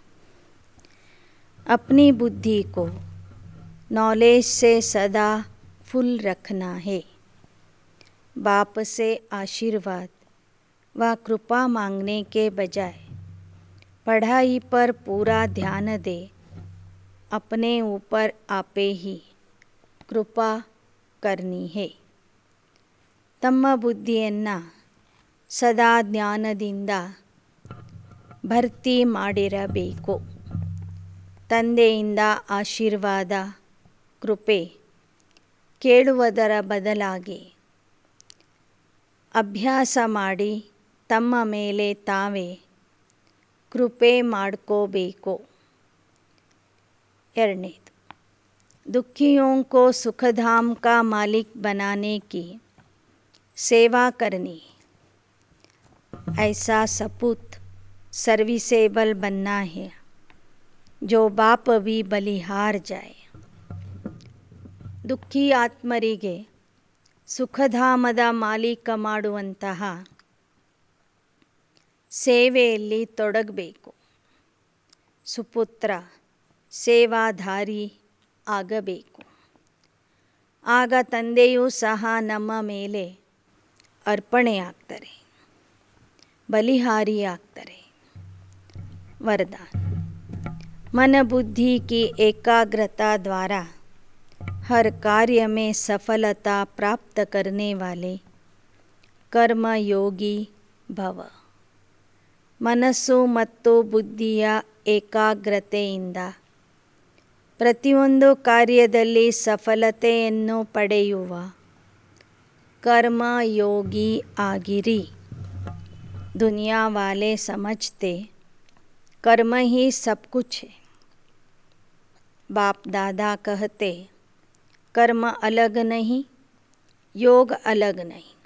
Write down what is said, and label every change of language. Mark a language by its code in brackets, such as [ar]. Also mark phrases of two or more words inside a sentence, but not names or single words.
[hi] अपनी बुद्धि को नॉलेज से सदा फुल रखना है. बाप से आशीर्वाद व कृपा मांगने के बजाय पढ़ाई पर पूरा ध्यान दे. अपने ऊपर आपे ही कृपा करनी है. [kn] ತಮ್ಮ ಬುದ್ಧಿಯನ್ನು ಸದಾ ಜ್ಞಾನದಿಂದ ಭರ್ತಿ ಮಾಡಿರಬೇಕು. ತಂದೆಯಿಂದ ಆಶೀರ್ವಾದ ಕೃಪೆ ಕೇಳುವುದರ ಬದಲಾಗಿ ಅಭ್ಯಾಸ ಮಾಡಿ ತಮ್ಮ ಮೇಲೆ ತಾವೇ ಕೃಪೆ ಮಾಡ್ಕೋಬೇಕು. ಎರಡನೇದು, [hi] दुखियों को सुखधाम का मालिक बनाने की सेवा करनी. ऐसा सपूत सर्विसेबल बनना है जो बाप भी बलिहार जाए. [kn] ದುಃಖಿ ಆತ್ಮರಿಗೆ ಸುಖಧಾಮದ ಮಾಲೀಕ ಮಾಡುವಂತಹ ಸೇವೆಯಲ್ಲಿ ತೊಡಗಬೇಕು. ಸುಪುತ್ರ ಸೇವಾಧಾರಿ ಆಗಬೇಕು. ಆಗ ತಂದೆಯೂ ಸಹ ನಮ್ಮ ಮೇಲೆ ಅರ್ಪಣೆಯಾಗ್ತಾರೆ, ಬಲಿಹಾರಿಯಾಗ್ತಾರೆ. [hi] वरदान. मन बुद्धि की एकाग्रता द्वारा हर कार्य में सफलता प्राप्त करने वाले कर्म योगी भव. [kn] ಮನಸ್ಸು ಮತ್ತು ಬುದ್ಧಿಯ ಏಕಾಗ್ರತೆಯಿಂದ ಪ್ರತಿಯೊಂದು ಕಾರ್ಯದಲ್ಲಿ ಸಫಲತೆಯನ್ನು ಪಡೆಯುವ ಕರ್ಮ ಯೋಗಿ ಆಗಿರಿ। [hi] दुनिया वाले समझते कर्म ही सब कुछ है। बाप दादा कहते कर्म अलग नहीं, योग अलग नहीं।